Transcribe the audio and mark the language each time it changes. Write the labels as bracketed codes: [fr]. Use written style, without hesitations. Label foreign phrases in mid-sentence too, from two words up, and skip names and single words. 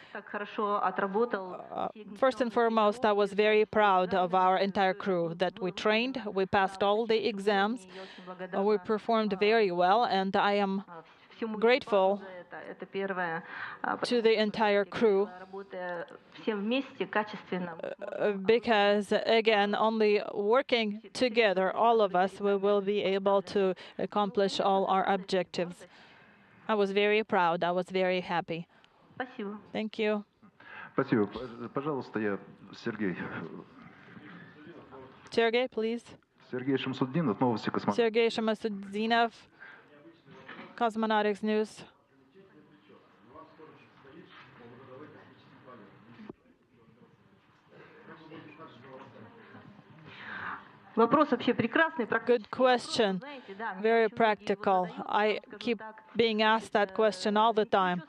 [en] First and foremost, I was very proud of our entire crew, that we trained, we passed all the exams, we performed very well, and I am grateful to the entire crew, because again, only working together, all of us, we will be able to accomplish all our objectives. I was very proud. I was very happy. Thank you. [ru] Спасибо. Пожалуйста, я Сергей. [en] Sergey, please. [ru] Сергей Шамсуддинов, новости космонавтики. [en] Sergey Shamassudinov, Cosmonautics News. Good question. Very practical. I keep being asked that question all the time.